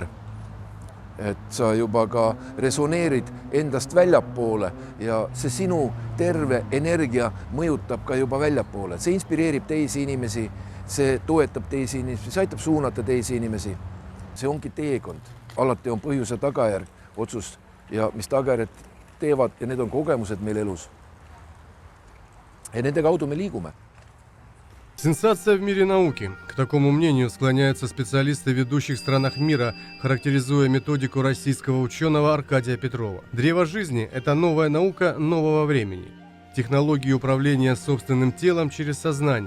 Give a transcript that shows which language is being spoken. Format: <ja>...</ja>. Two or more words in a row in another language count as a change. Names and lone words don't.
<et>Et sa juba ka resoneerid endast väljapoole ja see sinu terve energia mõjutab ka juba väljapoole. See inspireerib teisi inimesi, see toetab teisi inimesi, see aitab suunata teisi inimesi. See ongi teekond. Alati on põhjus ja tagajärg, otsus ja mis tagajärjed teevad ja need on kogemused meil elus. Ja nende kaudu me liigume.</et> <ru>Сенсация в мире науки. К такому мнению склоняются специалисты в ведущих странах мира, характеризуя методику российского ученого Аркадия Петрова. Древо жизни – это новая наука нового времени. Технологии управления собственным телом через сознание.</ru>